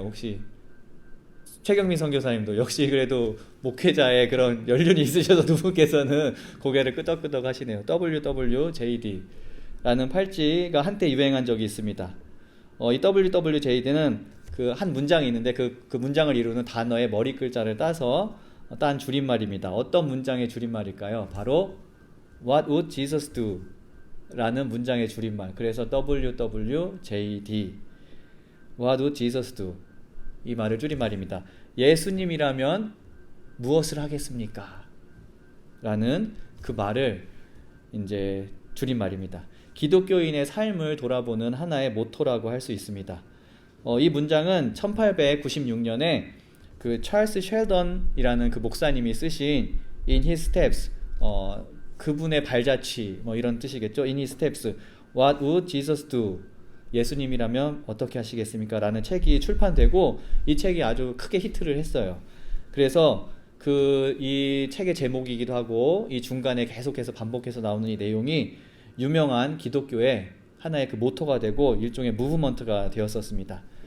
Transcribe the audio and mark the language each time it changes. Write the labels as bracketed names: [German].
[Korean] 혹시 최경민 선교사님도 역시 그래도 목회자의 그런 연륜이 있으셔서 두 분께서는 고개를 끄덕끄덕 하시네요. WWJD라는 팔찌가 한때 유행한 적이 있습니다. 이 WWJD는 그 한 문장이 있는데 그 문장을 이루는 단어의 머리 글자를 따서 딴 줄임말입니다. 어떤 문장의 줄임말일까요? 바로 [English] What would Jesus do? [Korean] 라는 문장의 줄임말. 그래서 [English] WWJD, What would Jesus do? [Korean] 이 말을 줄임말입니다. 예수님이라면 무엇을 하겠습니까? 라는 그 말을 이제 줄임말입니다. 기독교인의 삶을 돌아보는 하나의 모토라고 할 수 있습니다. 이 문장은 1896년에 그 찰스 쉘던이라는 그 목사님이 쓰신 In His Steps, 그분의 발자취 뭐 이런 뜻이겠죠. [English] In His Steps, What would Jesus do? [Korean] 예수님이라면 어떻게 하시겠습니까? 라는 책이 출판되고 이 책이 아주 크게 히트를 했어요. 그래서 이 책의 제목이기도 하고 이 중간에 계속해서 반복해서 나오는 이 내용이 유명한 기독교의 하나의 그 모토가 되고 일종의 무브먼트가 되었었습니다.